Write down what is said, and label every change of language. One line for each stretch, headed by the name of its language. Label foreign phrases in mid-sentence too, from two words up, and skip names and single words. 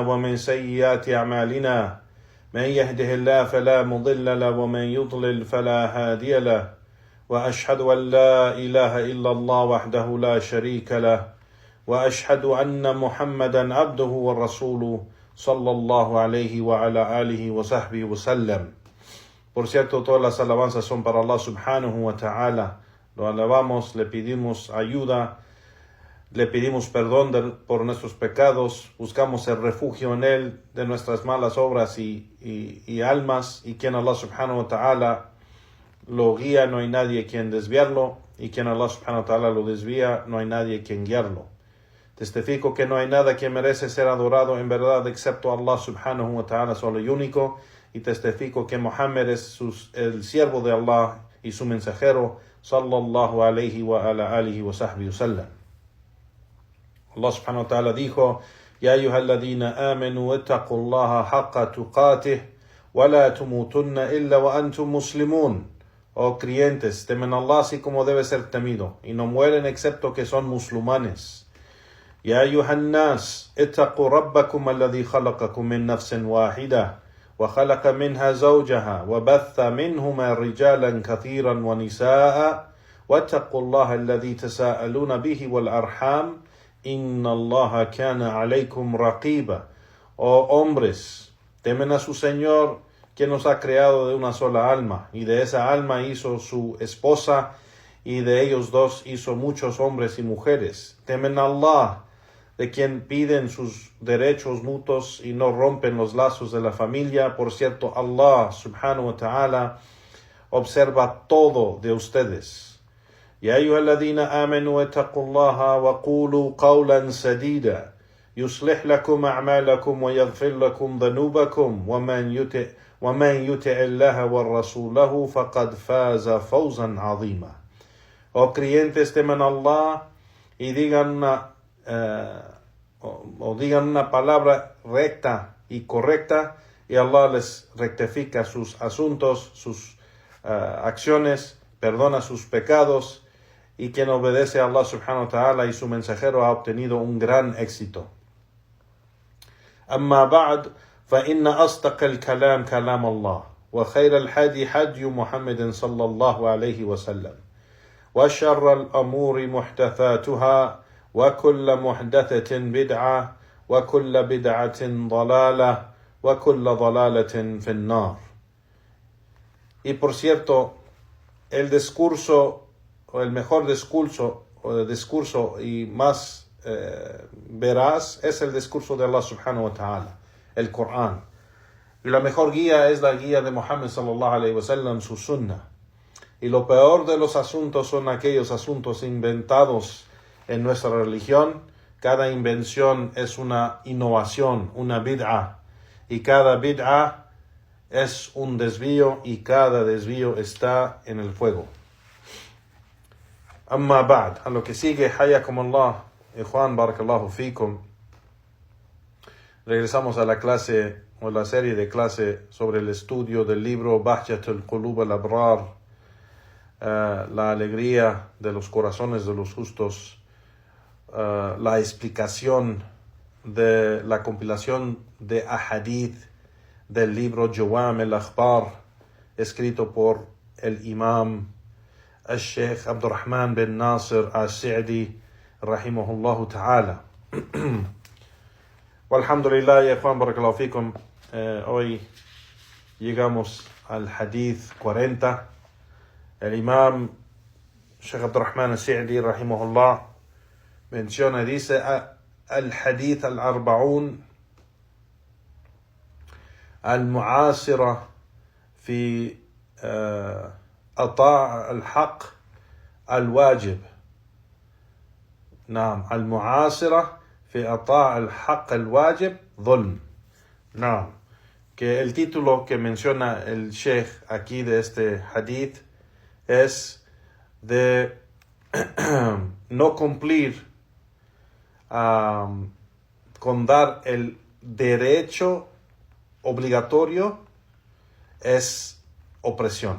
Arabic: ومن سيئات أعمالنا، من يهده الله فلا مضل له ومن يضلل فلا هادي له، وأشهد أن لا إله إلا الله وحده لا شريك له، وأشهد أن محمدا عبده ورسوله صلى الله عليه وعلى آله وصحبه وسلم.
Spanish: Por cierto, todas las alabanzas son para Allah
Arabic: سبحانه وتعالى.
Spanish: Lo alabamos, le pedimos ayuda, le pedimos perdón por nuestros pecados, buscamos el refugio en Él de nuestras malas obras y almas, y quien Allah
Arabic: سبحانه وتعالى
Spanish: lo guía, no hay nadie quien desviarlo, y quien Allah
Arabic: سبحانه وتعالى
Spanish: lo desvía, no hay nadie quien guiarlo. Testifico que no hay nada que merece ser adorado en verdad excepto Allah
Arabic: سبحانه وتعالى
Spanish: solo y único, y testifico que Muhammad es el siervo de Allah y su mensajero,
Arabic: صلى الله عليه وعلى آله وصحبه وسلم. الله سبحانه وتعالى dijo: يا أيها الذين آمنوا اتقوا الله حق تقاته ولا تموتن إلا وأنتم مسلمون.
Spanish: Oh creyentes, temen a Allah así como debe ser temido, y no mueren excepto que son musulmanes.
Arabic: يا أيها الناس اتقوا ربكم الذي خلقكم من نفس واحدة وخلق منها زوجها وبث منهما رجالا كثيرا ونساء واتقوا الله الذي تساءلون به والأرحام إن الله كان عليكم رقيبا.
Spanish: Oh hombres, temen a su Señor, que nos ha creado de una sola alma, y de esa alma hizo su esposa, y de ellos dos hizo muchos hombres y mujeres. Temen a Allah, de quien piden sus derechos mutuos y no rompen los lazos de la familia. Por cierto, Allah
Arabic: سبحانه وتعالى
Spanish: observa todo de ustedes.
Arabic: يا أيها الذين آمنوا اتقوا الله وقولوا قولا سديدا يصلح لكم أعمالكم ويغفر لكم ذنوبكم ومن يطع الله ورسوله فقد فاز فوزا عظيما.
Spanish: Oh creyentes, teman a Allah y digan una palabra recta y correcta, y Allah les rectifica sus asuntos, sus acciones, perdona sus pecados, y quien obedece a Allah
Arabic: سبحانه وتعالى
Spanish: y su mensajero ha obtenido un gran éxito.
Arabic: أما بعد فإن أصدق الكلام كلام الله وخير الهدي هدي محمد صلى الله عليه وسلم وشر الأمور محدثاتها, وكل محدثة بدعة وكل بدعة ضلالة وكل ضلالة في النار.
Spanish: Y por cierto, el discurso, o el mejor discurso y más veraz es el discurso de Allah
Arabic: سبحانه وتعالى,
Spanish: el Corán. Y la mejor guía es la guía de Muhammad
Arabic: صلى الله عليه وسلم,
Spanish: su sunnah. Y lo peor de los asuntos son aquellos asuntos inventados en nuestra religión. Cada invención es una innovación, una bid'ah, y cada bid'ah es un desvío, y cada desvío está en el fuego.
Arabic: أما بعد,
Spanish: a lo que sigue,
Arabic: حياكم الله إخوان بارك الله فيكم.
Spanish: Regresamos a la clase, o la serie de clase sobre el estudio del libro Bahjatul Qulub al-Abrar, la alegría de los corazones de los justos. La explicación de la compilación de ahadith del libro Jawam al-Akhbar, escrito por el imam al-Sheikh Abdurrahman bin Nasir al-Sa'di
Arabic: رحمه الله تعالى. والحمد لله يا Juan, بارك الله فيكم.
Spanish: Hoy llegamos al hadith 40. El imam Sheikh Abdurrahman al-Sa'di rahimahullah menciona, dice:
Arabic: الحديث الأربعون المعاصرة في عطاء الحق الواجب. نعم المعاصرة في أطاع الحق الواجب ظلم.
Spanish: نعم que el título que menciona el Sheikh aquí de este hadith es de no cumplir con dar el derecho obligatorio es opresión.